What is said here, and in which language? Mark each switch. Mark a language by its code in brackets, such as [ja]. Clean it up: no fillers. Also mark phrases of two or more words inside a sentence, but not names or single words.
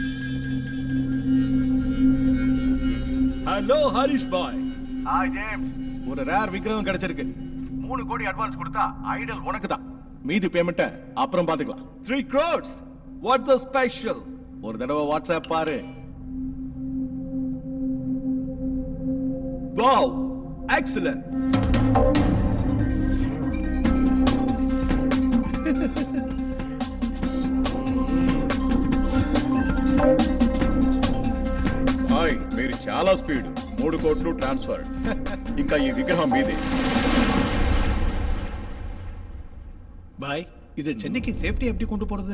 [ta] ஹலோ ஹரிஷ் பாய். ஹாய் ஜேம்ஸ். ஒரு ரேர் விக்ரம் கிடைச்சிருக்கு. 3 கோடி அட்வான்ஸ் கொடுத்தா ஐடல் உனக்கு தான். மீதி பேமெண்ட்ட அப்புறம் பாத்துக்கலாம். [en] 3 crores. What's the special? [ta] ஒரு தடவை வாட்ஸ்அப் பாரு. [en] Wow, excellent. [te] హాయ్, మీరు చాలా స్పీడ్. 3 కోట్లు ట్రాన్స్ఫర్. ఇంకా ఈ విగ్రహం మీదే. [ta] பாய், இது சென்னைக்கு சேஃப்டி எப்படி கொண்டு போறது?